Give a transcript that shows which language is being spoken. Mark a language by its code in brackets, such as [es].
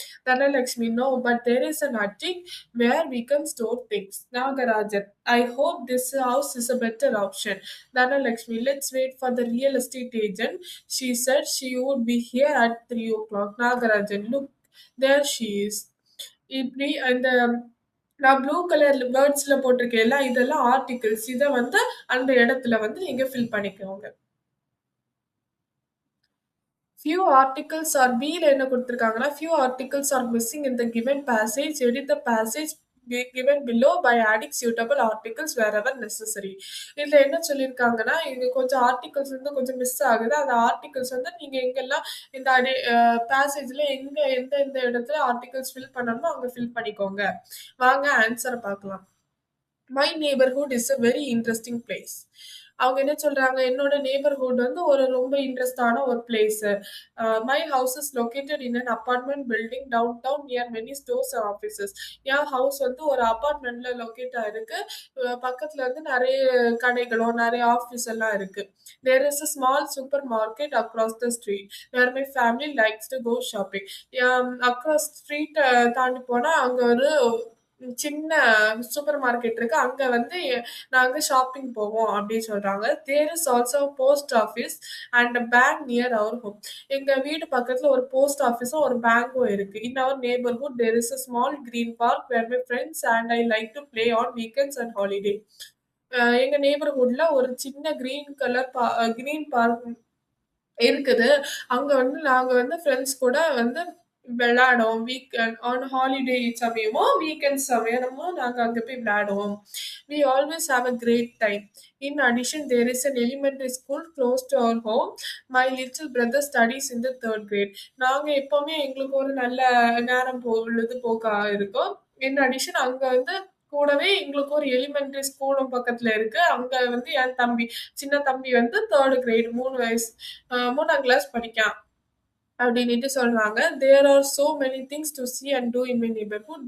[en] Dhanalakshmi, no, but there is an attic where we can store things. Nagarajan, I hope this house is a better option. Dhanalakshmi, let's wait for the real estate agent. She said she would be here at 3 o'clock. Nagarajan, look, there she is. [ta] இப்படி அந்த நான் blue colour வேர்ட்ஸ்ல போட்டிருக்கேன்ல இதெல்லாம் articles. இதை வந்து அந்த இடத்துல வந்து நீங்க ஃபில் பண்ணிக்கோங்க. [en] Few articles are [ta] Bல என்ன குடுத்திருக்காங்கன்னா, [en] few articles are missing in the given passage. Edit the passage given below by adding suitable articles wherever necessary. [ta] இதுல என்ன சொல்லியிருக்காங்கன்னா, இங்க கொஞ்சம் ஆர்டிகிள்ஸ் வந்து கொஞ்சம் மிஸ் ஆகுது. அந்த ஆர்டிகிள்ஸ் வந்து நீங்க எங்கெல்லாம் இந்த பேசேஜ்ல எந்த இடத்துல ஆர்டிகிள்ஸ் ஃபில் பண்ணணுமோ அங்க ஃபில் பண்ணிக்கோங்க. வாங்க ஆன்சர பார்க்கலாம். [en] My neighborhood is a very interesting place. [ta] அவங்க என்ன சொல்றாங்க, என்னோட நெய்பர்ஹுட் வந்து ஒரு ரொம்ப இன்ட்ரெஸ்டான ஒரு place. [en] My house is located in an apartment building downtown near many stores and offices. [ta] N house வந்து ஒரு அபார்ட்மெண்ட்ல லொகேட் ஆயிருக்கு. பக்கத்துல வந்து நெறைய கடைகளும், நெறைய ஆஃபீஸ் எல்லாம் இருக்கு. [en] There is a small supermarket across the street where my family likes to go shopping. [ta] Across street தாண்டி போனா அங்க ஒரு சின்ன சூப்பர் மார்க்கெட் இருக்கு. அங்க வந்து நாங்க ஷாப்பிங் போவோம் அப்படின்னு சொல்றாங்க. [en] There is also post office and bank near our home. [ta] எங்க வீடு பக்கத்துல ஒரு போஸ்ட் ஆஃபீஸும் ஒரு பேங்க்கும் இருக்கு. [en] In our neighbourhood there is a small green park where my friends and I like to play on weekends and holiday. [ta] எங்க நெய்பர்ஹுட்ல ஒரு சின்ன கிரீன் பார்க் இருக்குது. அங்க வந்து நாங்க வந்து ஃப்ரெண்ட்ஸ் கூட வந்து விளையாடுவோம். ஆன் ஹாலிடே சமயமோ, வீக்கெண்ட் சமயமோ நாங்க அங்க போய் விளையாடுவோம். [en] We always have a great time. In addition, there is an elementary school close to our home. My little brother studies in the third grade. [ta] நாங்க எப்பவுமே எங்களுக்கு ஒரு நல்ல நேரம் பொழுதுபோக்கா இருக்கும். [en] In addition, [ta] அங்க வந்து கூடவே எங்களுக்கு ஒரு எலிமெண்டரி ஸ்கூலும் பக்கத்துல இருக்கு. அங்க வந்து என் தம்பி, சின்ன தம்பி வந்து 3 கிரேட் 3 வயசு 3ஆம் கிளாஸ் படிக்கான். அப்படின்னுட்டு சொல்றாங்க. [en] There are so many things to see and do in my neighbourhood.